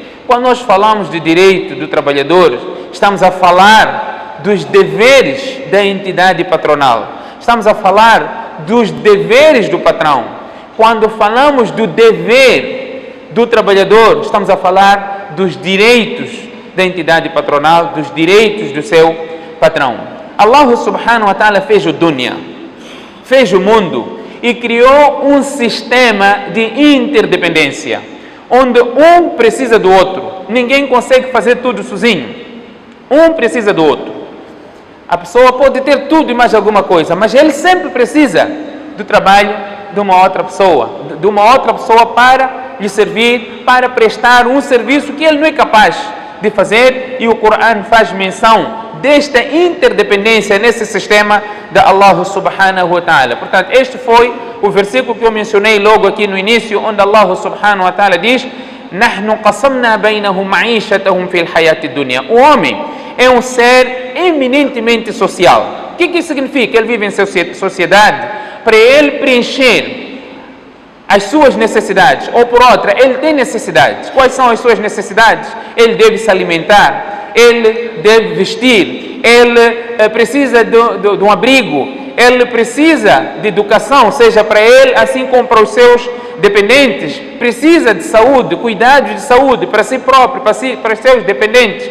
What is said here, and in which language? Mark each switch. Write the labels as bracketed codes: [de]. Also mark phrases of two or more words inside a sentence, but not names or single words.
[pt] Quando nós falamos de direito do trabalhador, estamos a falar dos deveres da entidade patronal. Estamos a falar dos deveres do patrão. Quando falamos do dever do trabalhador, estamos a falar dos direitos da entidade patronal, dos direitos do seu patrão. Allah [ar] سبحانه وتعالى [pt] fez o dunya, fez o mundo e criou um sistema de interdependência, onde um precisa do outro. Ninguém consegue fazer tudo sozinho. Um precisa do outro. A pessoa pode ter tudo e mais alguma coisa, mas ele sempre precisa do trabalho de uma outra pessoa para lhe servir, para prestar um serviço que ele não é capaz de fazer, e o Corão faz menção desta interdependência nesse sistema de Allah [ar] سبحانه وتعالى. [pt] Portanto, este foi o versículo que eu mencionei logo aqui no início, onde Allah [ar] سبحانه وتعالى [pt] diz: [ar] "نحن قسمنا بينهم معيشتهم في الحياة الدنيا." [pt] O homem é um ser eminentemente social. O que isso significa? Ele vive em sociedade para ele preencher as suas necessidades, ou por outra, ele tem necessidades. Quais são as suas necessidades? Ele deve se alimentar, ele deve vestir, ele precisa de um abrigo, ele precisa de educação, seja para ele, assim como para os seus dependentes, precisa de saúde, cuidados de saúde para si próprio, para os seus dependentes.